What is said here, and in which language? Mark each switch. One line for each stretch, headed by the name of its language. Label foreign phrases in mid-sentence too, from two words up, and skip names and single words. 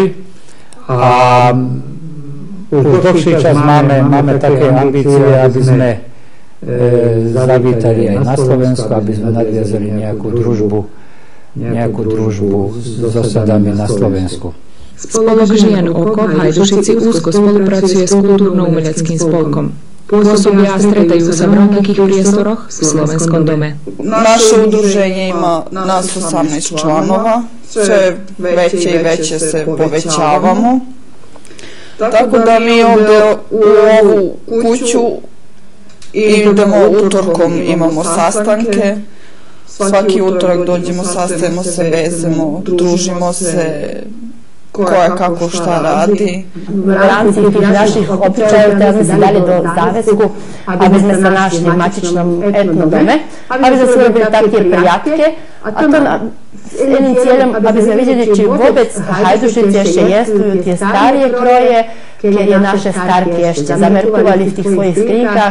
Slovak: A už dlhší čas máme také ambície, aby sme zavítali aj na Slovensku, aby sme nadviazali nejakú družbu s osadami na Slovensku. Spolok žien Oko v Hajdušici úzko spolupracuje s kultúrno-umeleckým spolkom. Pôsobia a stretajú sa v rovnakých priestoroch v Slovenskom dome.
Serbian: Naše udruženje ima nas 18 članova, sve veće i veće se povećavamo. Tako da mi ovdje u ovu kuću idemo utorkom, imamo sastanke. Svaki utorak dođemo, sastajemo se, vezemo, družimo se, koja kako šta radi.
Slovak: V rámci tých našich obyčajov teraz sme si dali do záväzku, aby sme sa našli v matičnom etnodome, aby sme si robili také prijatke, a to s jedným cieľom, aby sme videli, či vôbec v Hajdušici ešte jestujú tie staré kroje, keď naše starky ešte zamerkovali v tých svojich skrínkach.